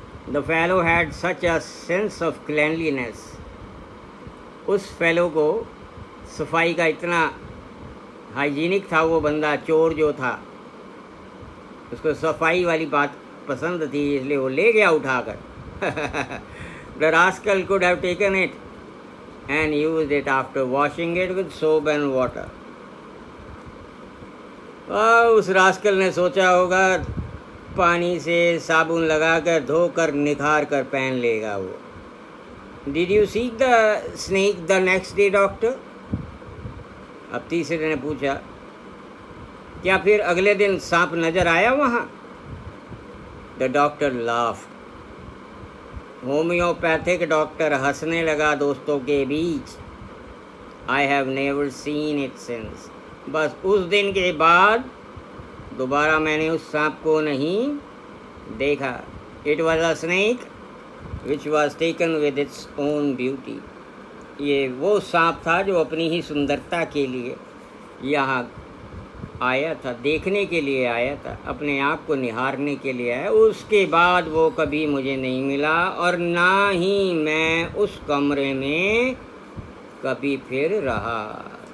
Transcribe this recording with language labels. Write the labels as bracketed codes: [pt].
[en] The fellow had such a sense of cleanliness. [hi] उस fellow को सफाई का इतना हाइजीनिक था वो बंदा, चोर जो था, उसको सफाई वाली बात पसंद थी, इसलिए वो ले गया उठाकर. [en] The rascal could have taken it and used it after washing it with soap and water. [hi] उस रास्कल ने सोचा होगा पानी से साबुन लगाकर धोकर निखार कर पहन लेगा वो. [en] Did you see the snake the next day, doctor? [hi] अब तीसरे ने पूछा, क्या फिर अगले दिन सांप नजर आया वहाँ? [en] The doctor laughed. [hi] Homeopathic doctor हंसने लगा दोस्तों के बीच. [en] I have never seen it since. [hi] बस उस दिन के बाद दोबारा मैंने उस सांप को नहीं देखा. [en] It was a snake which was taken with its own beauty. [hi] ये वो सांप था जो अपनी ही सुंदरता के लिए यहाँ आया था, देखने के लिए आया था, अपने आप को निहारने के लिए आया. उसके बाद वो कभी मुझे नहीं मिला और ना ही मैं उस कमरे में कभी फिर रहा.